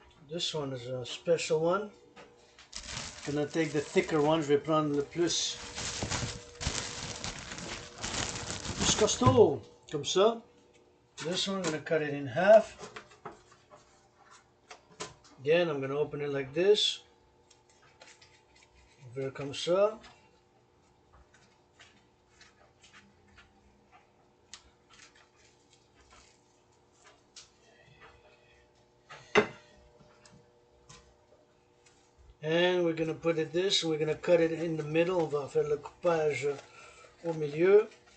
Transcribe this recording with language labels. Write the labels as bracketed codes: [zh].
[en] This one is a special one. I'm gonna take the thicker one. [fr] Je vais prendre le plus costaud, comme ça. [en] This one I'm gonna cut it in half. Again, I'm gonna open it like this. [fr] Over comme ça. [en] And we're gonna put it this, and we're gonna cut it in the middle. [fr] On va faire le coupage au milieu.